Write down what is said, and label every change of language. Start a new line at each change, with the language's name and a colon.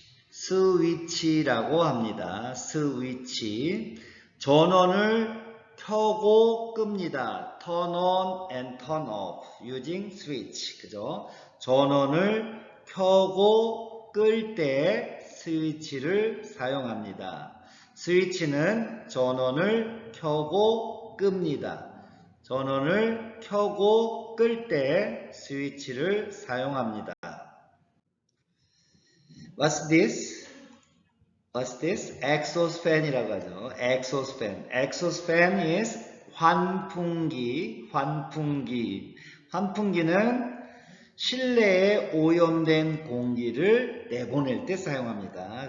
Korean: 스위치라고 합니다. 스위치. 전원을 켜고 끕니다.
English: turn on and turn off using switch.
Korean: 그죠? 전원을 켜고 끌 때 스위치를 사용합니다. 스위치는 전원을 켜고 끕니다. 전원을 켜고 끌 때 스위치를 사용합니다.
English: What's this? What's this? exhaust fan이라고
Korean: 하죠.
English: exhaust fan. exhaust fan is 환풍기.
Korean: 환풍기. 환풍기는 실내에 오염된 공기를 내보낼 때 사용합니다.